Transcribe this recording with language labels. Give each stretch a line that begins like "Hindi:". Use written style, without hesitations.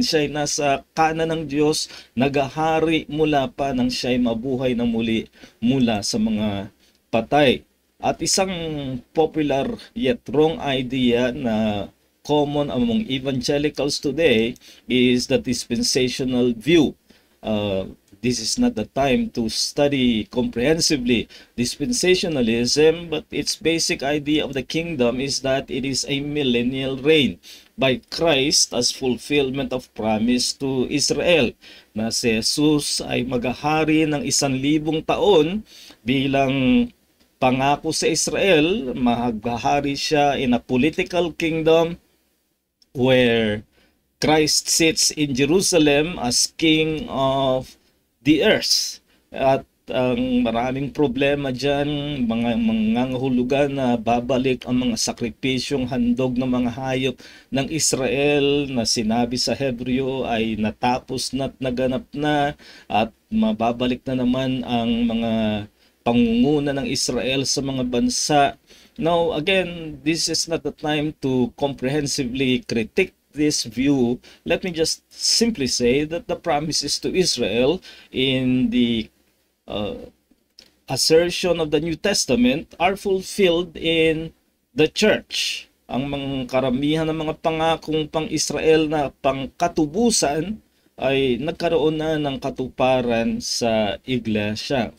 Filipino: Siya ay nasa kanan ng Diyos, nagahari mula pa nang siya ay mabuhay na muli mula sa mga patay. At isang
English: popular yet wrong idea na common among evangelicals today is the dispensational view. This is not the time to study comprehensively dispensationalism, but its basic idea of the kingdom is that it is a millennial reign by Christ as fulfillment of promise to Israel,
Filipino: na si Jesus ay maghahari ng 1,000 taon bilang pangako sa Israel. Maghahari siya
English: in a political kingdom where Christ sits in Jerusalem as King of the earth.
Filipino: At ang maraming problema dyan, mga mangangahulugan na babalik ang mga sakripisyong handog ng mga hayop ng Israel na sinabi sa Hebreo ay natapos na't naganap na, at mababalik na naman ang mga pangunguna ng Israel sa mga bansa.
English: Now, again, this is not the time to comprehensively critique this view. Let me just simply say that the promises to Israel in the assertion of the New Testament are fulfilled in the church.
Filipino: Ang mga karamihan ng mga pangakong pang-Israel na pangkatubusan ay nagkaroon na ng katuparan sa iglesia.